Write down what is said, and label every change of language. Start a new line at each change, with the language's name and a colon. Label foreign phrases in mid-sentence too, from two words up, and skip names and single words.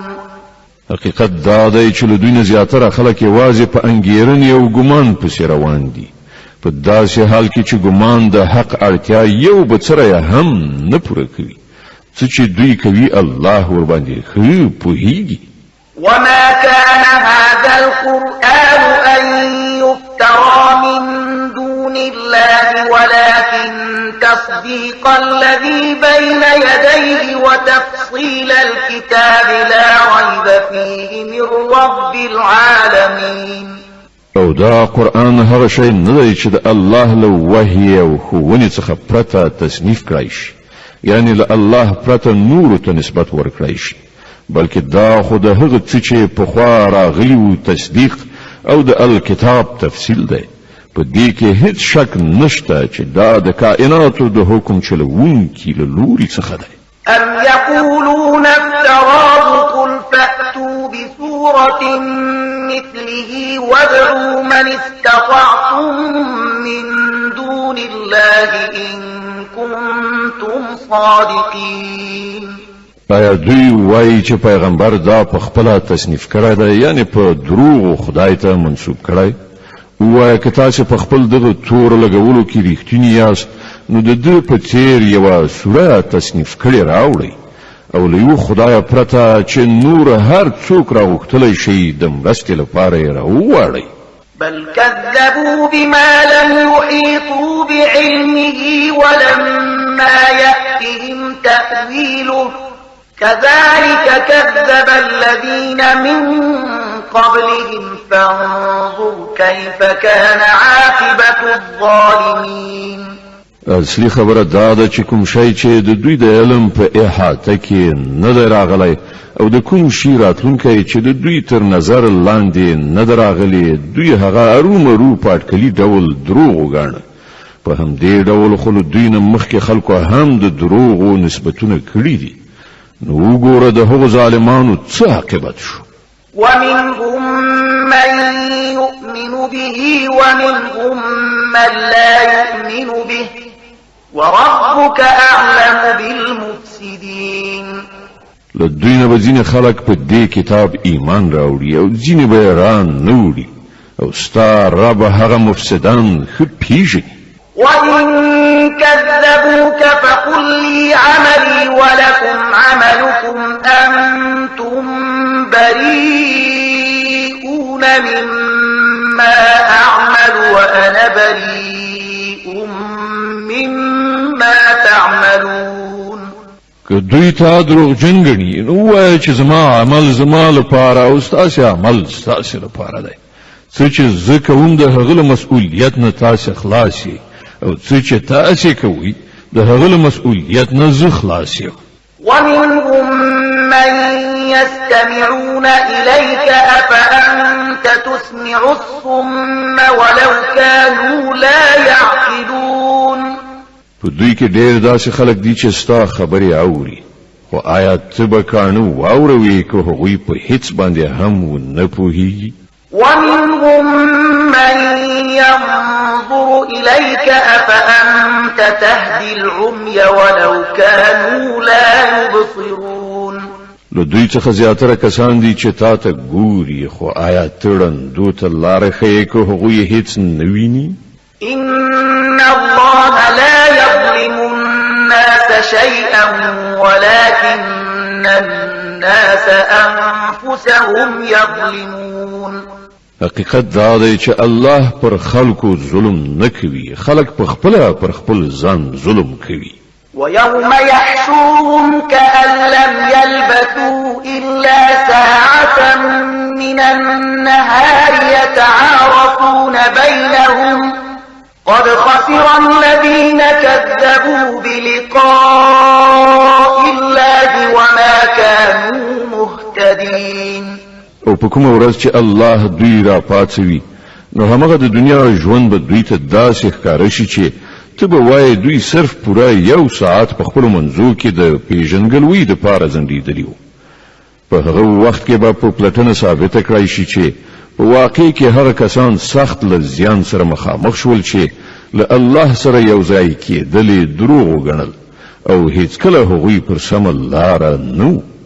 Pashto: حقیقت دا دی چې له دوی نه زیاتره خلک یوازې په انګېرنې او ګمان پسې روان دي په داسې حال کې چې ګمان د حق اړتیا یو بڅره هم نه پوره کوي څه چې دوی کوي الله ورباندې ښه پوهیږي
Arabic: وما كان هذا القرآن أن يفترى من دون الله ولكن تصديق الذي بين يديه وتفصيل الكتاب لا ريب فيه من رب العالمين
Pashto: او دا قرآن هغه شی نه دی چې د الله له وحی او ښوونې څخه پرته تصنیف کړی شي یعنی له الله پرته نورو ته نسبت ورکړی شي بلکې دا خو د هغه څه چې پخوا راغلي وو تصدیق او د الکتاب تفصیل دی په دې کې هیڅ شک نشته چې دا د کائناتو د حکم چلوونکي له لوري څخه دی
Arabic: أم يقولون افتراه قل فأتوا بسورة مثله وادعوا من استطعتم من دون الله إن كنتم صادقين
Pashto: آیا دوی وایي چې پیغمبر دا په خپله تصنیف کړی دی یعنی په دروغو خدای ته منسوب کړی ووایه که تاسې په خپل دغه تور لګولو کې ریښتیني یاست نو د ده په څیر یوه سوره تصنیف کړې راوړئ او له یو خدایه پرته چې نور هر څوک راغوښتلی شي د مرستې لپاره یې راوواړئ
Arabic: بل كذبوا بما لم يحيطوا بعلمه ولما يأتهم تأويله كذلك كذب الذين من قبلهم فانظر كيف كان عاقبة الظالمين
Pashto: اصلي خبره دا ده چې کوم شی چې د دوی د علم په احاطه کې نه دی راغلی او د کوم شي راتلونکی چې د دوی تر نظر لاندې نه دی راغلی دوی هغه ارومرو په اټکلي ډول دروغ وګاڼه په همدې ډول خو له دوی نه مخکې خلکو هم د دروغو نسبتونه کړي دي نو وګوره د هغو ظالمانو څه عاقبت شو
Arabic: ومنهم من يؤمن به ومنهم من لا يؤمن به وربك أعلم بالمفسدين
Pashto: لدوی نه به ځینې خلک په دې کتاب ایمان راوړي او ځینې به یې ران نه وړي او ستا رب هغه مفسدان ښه پېژني
Arabic: وإن كذبوك فقل لي عملي ولكم عملكم أنتم بريئون مما أعمل وأنا بريء مما تعملون
Pashto: که دوی تا دروغجن ګڼي نو ووایه چې زما عمل زما لپاره او ستاسې عمل ستاسې لپاره دی څه چې زه کوم د هغه له مسؤلیت نه تاسې خلاص یې او څه چې تاسې کوئ د هغه له مسؤلیت نه زه خلاص یم
Arabic: ومنهم من يستمعون إليك أفأنت تسمع الصم ولو كانوا لا يعقلون
Pashto: په دوی کې ډېر داسې خلک دي چې ستا خبرې اوري خو آیا ته به کاڼه واوروې که هغوی په هیڅ باندې هم ونه پوهېږي
Arabic: ومنهم من ينظر إليك أفأنت تهدي العمي ولو كانوا لا يبصرون
Pashto: له دوی څخه زیاتره کسان دي چې تا ته ګوري خو آیا ته ړندو ته لاره ښیې که هغوی هیڅ نه ویني
Arabic: إن الله لا يظلم الناس شيئا ولكن الناس أنفسهم يظلمون
Pashto: حقیقت دا دی چې الله پر خلکو ظلم نه کوي خلک په خپله پر خپل ځان ظلم کوي
Arabic: ويوم يحشرهم كأن لم يلبثوا إلا ساعة من النهار يتعارفون بينهم قد خسر الذين كذبوا بلقاء الله وما كانوا مهتدين
Pashto: او په کومه ورځ چې الله دوی را پاتوي نو همغه د دنیا ژوند به دوی ته داسې ښکاره شي چې ته به وایې دوی صرف پوره 1 ساعت په خپلو منځو کې د پیژنګلوۍ دپاره ځنډېدلي وو په هغه وخت کې به په پلټنه ثابته کړای شي چې په واقع کې هغه کسان سخت له زیان سره مخامخ شول چې له الله سره یو ځای کېدلې دروغ وګڼل او هیڅکله هغوی پر سمه لاره نه